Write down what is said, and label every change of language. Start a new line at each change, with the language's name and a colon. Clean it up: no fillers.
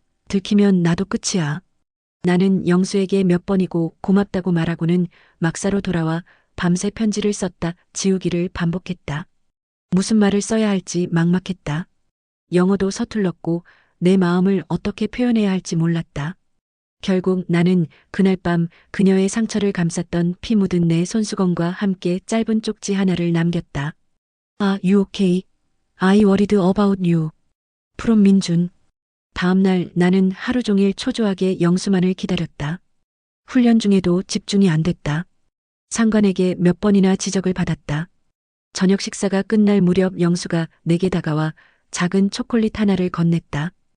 Korean: 들키면 나도 끝이야. 나는 영수에게 몇 번이고 고맙다고 말하고는 막사로 돌아와 밤새 편지를 썼다 지우기를 반복했다. 무슨 말을 써야 할지 막막했다. 영어도 서툴렀고 내 마음을 어떻게 표현해야 할지 몰랐다. 결국 나는 그날 밤 그녀의 상처를 감쌌던 피 묻은 내 손수건과 함께 짧은 쪽지 하나를 남겼다.
English: Are you okay? I worried about you. from 민준.
Korean: 다음 날 나는 하루 종일 초조하게 영수만을 기다렸다. 훈련 중에도 집중이 안 됐다. 상관에게 몇 번이나 지적을 받았다. 저녁 식사가 끝날 무렵 영수가 내게 다가와 작은 초콜릿 하나를 건넸다.